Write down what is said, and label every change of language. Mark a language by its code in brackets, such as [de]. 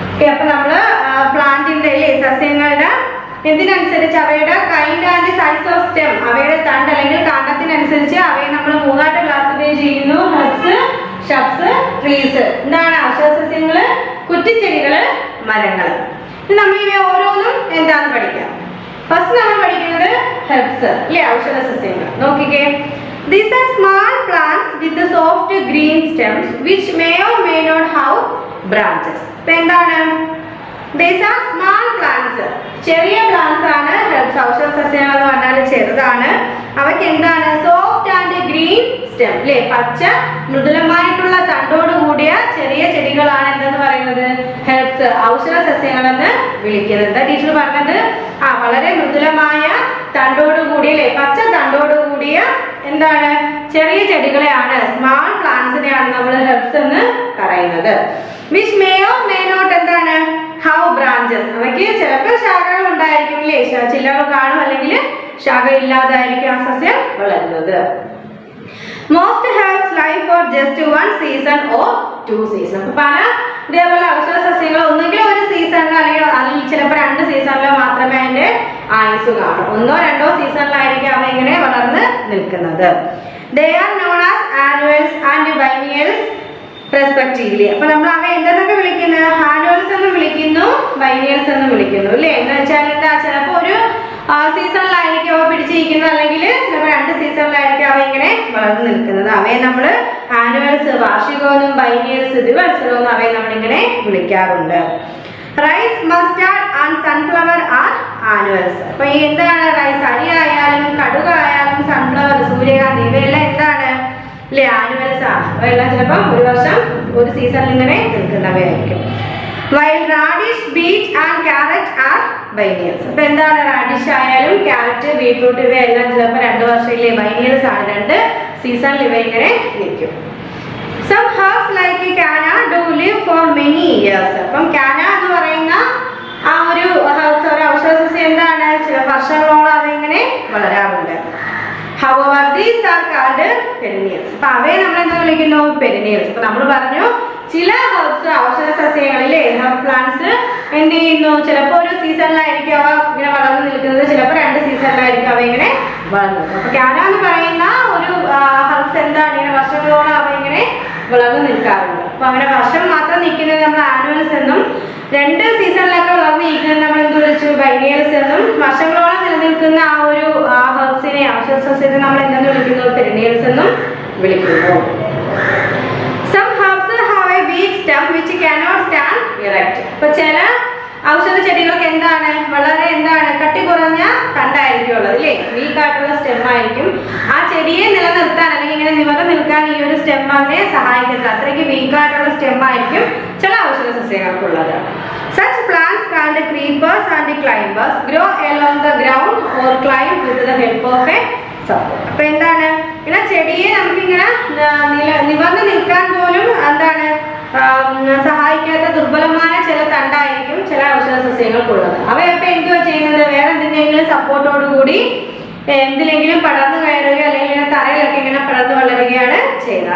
[ml] അപ്പൊ നമ്മള് പ്ലാന്റിന്റെ അല്ലേ സസ്യങ്ങളുടെ എന്തിനനുസരിച്ച് അവയുടെ kind and size of stem, അവയുടെ തണ്ട് അല്ലെങ്കിൽ കാണ്ഡത്തിനനുസരിച്ച് അവയെ നമ്മൾ മൂന്നായിട്ട് ക്ലാസിഫൈ ചെയ്യുന്നു. Herbs, shrubs, trees. എന്താണ് ഔഷധ സസ്യങ്ങള്, കുറ്റിച്ചെടികള്, മരങ്ങൾ. നമ്മൾ ഇവ ഓരോന്നും എന്താന്ന് പഠിക്കാം. ഫസ്റ്റ് നമ്മൾ പഠിക്കുന്നത് ഹെർബ്സ് അല്ലേ, ഔഷധ സസ്യങ്ങൾ. നോക്കിക്കേ, [en] these are small plants with the soft green stems which may or may not have branches. [ml] എന്താണ്, [en] these are small plants, [ml] ചെറിയ പ്ലാന്റ്സ് ആണ് ഹെർബ്സ്. ഔഷധ സസ്യങ്ങൾ എന്ന് പറഞ്ഞാൽ ചെറുതാണ്. അവയ്ക്ക് എന്താണ്, സോഫ്റ്റ് ആൻഡ് ഗ്രീൻ സ്റ്റെം അല്ലേ, പച്ച മൃദുലമായിട്ടുള്ള തണ്ടോട് കൂടിയ ചെറിയ ചെടികളാണ് എന്തെന്ന് പറയുന്നത്, ഹെർബ്സ്, ഔഷധ സസ്യങ്ങൾ എന്ന് വിളിക്കുന്നത്. ടീച്ചർ പറഞ്ഞത് വളരെ മൃദുലമായ തണ്ടോട് കൂടിയ അല്ലേ, പച്ച തണ്ടോട് കൂടിയ എന്താണ് ചെറിയ ചെടികളെയാണ്, സ്മാൾ പ്ലാന്റ്സിനെയാണ് നമ്മൾ ഹെർബ്സ് എന്ന് പറയുന്നത്. [en] which may or may not [ml] എന്താണ്, [en] how branches, [ml] അവയ്ക്ക് ചിലപ്പോൾ ശാഖകൾ ഉണ്ടായിരിക്കും അല്ലേ, ചില്ലകൾ കാണും, അല്ലെങ്കിൽ ശാഖ ഇല്ലാതായിരിക്കും ആ സസ്യം വളരുന്നത്. [en] Most herbs life for just 1 season or 2 seasons. [ml] അപ്പൊ പല ഇതേപോലെ ഔഷധ സസ്യങ്ങൾ ഒന്നുകിൽ ഒരു സീസണിലോ അല്ലെങ്കിൽ അതിൽ ചിലപ്പോൾ 2 സീസണിലോ മാത്രമേ അതിന്റെ ആയുസ് കാണും. 1 or 2 സീസണിലായിരിക്കും അവ ഇങ്ങനെ വളർന്ന് നിൽക്കുന്നത്. [en] They are known as annuals and biennials respectively. [ml] അപ്പൊ നമ്മൾ അവ എന്തെന്നൊക്കെ വിളിക്കുന്നത്, ആനുവൽസ് എന്ന് വിളിക്കുന്നു, ബൈനിയൽസ് എന്ന് വിളിക്കുന്നു അല്ലേ. എന്ന് വെച്ചാൽ എന്താ, ചിലപ്പോൾ ഒരു സീസണിലായിരിക്കും അവ പിടിച്ചിരിക്കുന്നത്, അല്ലെങ്കിൽ ചിലപ്പോൾ 2 സീസണിലായിരിക്കും അവ ഇങ്ങനെ വളർന്നു നിൽക്കുന്നത്. അവയെ നമ്മൾ ആനുവൽസ് വാർഷികമെന്നും ബൈനിയൽസ് ദ്വിവത്സരമെന്നും അവയെ നമ്മളിങ്ങനെ വിളിക്കാറുണ്ട്. [en] Rice, mustard and sunflower are annuals. [ml] അപ്പൊ ഈ എന്താണ് റൈസ്, അരി ആയാലും കടുകായാലും സൺഫ്ലവർ, സൂര്യകാന്തി, ഇവയെല്ലാം എന്താണ് അല്ലെ ആനുവൽസ് ആണ്. അവയെല്ലാം ചിലപ്പോൾ ഒരു വർഷം ഒരു സീസണിൽ ഇങ്ങനെ നിൽക്കുന്നവയായിരിക്കും. [en] While radish, beet and carrot are biennials. [ml] അപ്പൊ എന്താണ് റാഡിഷ് ആയാലും ക്യാരറ്റ്, ബീറ്റ്റൂട്ട് ഇവയെല്ലാം ചിലപ്പോൾ 2 വർഷത്തിലെ ബൈനിയൽസ് ആണ്. 2 സീസണിൽ ഇവ ഇങ്ങനെ നിൽക്കും. [en] Some herbs like canna do live for many years. [ml] അപ്പം canna എന്ന് പറയുന്ന ആ ഒരു ഔഷധസസ്യം എന്താണ് ചില വർഷങ്ങളോളം അവ ഇങ്ങനെ വളരാറുണ്ട്. [en] However, these are called perennials. [ml] അപ്പൊ അവയെ നമ്മൾ എന്താ വിളിക്കുന്നു perennials. അപ്പൊ നമ്മൾ പറഞ്ഞു ചില ഹെർബ്സ് ഔഷധ സസ്യങ്ങളിലെ ഹെർബ് പ്ലാന്റ്സ് എന്ത് ചെയ്യുന്നു ചിലപ്പോൾ ഒരു സീസണിലായിരിക്കും അവ ഇങ്ങനെ വളർന്നു നിൽക്കുന്നത്, ചിലപ്പോൾ 2 സീസണിലായിരിക്കും അവ ഇങ്ങനെ വളർന്നത്. അപ്പൊ canna എന്ന് പറയുന്ന ഒരു ഹെർബ്സ് എന്താണ് ഇങ്ങനെ വർഷങ്ങളോളം അവ ഇങ്ങനെ വളർന്നു നിൽക്കാറുണ്ട്. അപ്പൊ അങ്ങനെ വർഷം മാത്രം നിൽക്കുന്നത് നമ്മൾ ആനുവൽസ് എന്നും 2 സീസണിലൊക്കെ വളർന്നു നിൽക്കുന്നത് നമ്മൾ എന്ത് വിളിച്ചു ബൈനിയൽസ് എന്നും, വർഷങ്ങളോളം നിലനിൽക്കുന്ന ആ ഒരു ഹെർബ്സിനെ ഔഷധസസ്യത്തെ നമ്മൾ എന്തെന്ന് വിളിക്കുന്നു പെരിനിയൽസ് എന്നും വിളിക്കുന്നു. [en] Some herbs have a weak stem which cannot stand erect. [ml] അപ്പൊ ചില ഔഷധ ചെടികൾക്ക് എന്താണ് വളരെ എന്താണ് കട്ടി കുറഞ്ഞ തണ്ടായിരിക്കും ഉള്ളത് അല്ലേ, വീക്ക് ആയിട്ടുള്ള സ്റ്റെം ആയിരിക്കും. ആ ചെടിയെ നിലനിർത്താൻ അല്ലെങ്കിൽ ഇങ്ങനെ നിവർന്ന് നിൽക്കാൻ ഈ ഒരു സ്റ്റെം അതിനെ സഹായിക്കുന്നത്. അത്രയ്ക്ക് വീക്ക് ആയിട്ടുള്ള സ്റ്റെം ആയിരിക്കും ചില ഔഷധ സസ്യങ്ങൾക്കുള്ളത്. [en] Such plants called creepers and climbers grow along the ground or climb with the help of a support. [ml] അപ്പൊ എന്താണ് ഇങ്ങനെ ചെടിയെ നമുക്കിങ്ങനെ നിവർന്ന് നിൽക്കാൻ പോലും എന്താണ് സഹായിക്കാത്ത ദുർബലമായ ചില തണ്ടായിരിക്കും ചില ഔഷധ സസ്യങ്ങൾക്കുള്ളത്. അവയൊക്കെ എന്തുവാ ചെയ്യുന്നത് വേറെ എന്തിനെങ്കിലും സപ്പോർട്ടോട് കൂടി എന്തിലെങ്കിലും പടർന്നു കയറുകയോ അല്ലെങ്കിൽ ഇങ്ങനെ തറയിലൊക്കെ ഇങ്ങനെ പടർന്നു വളരുകയാണ് ചെയ്യുന്നത്.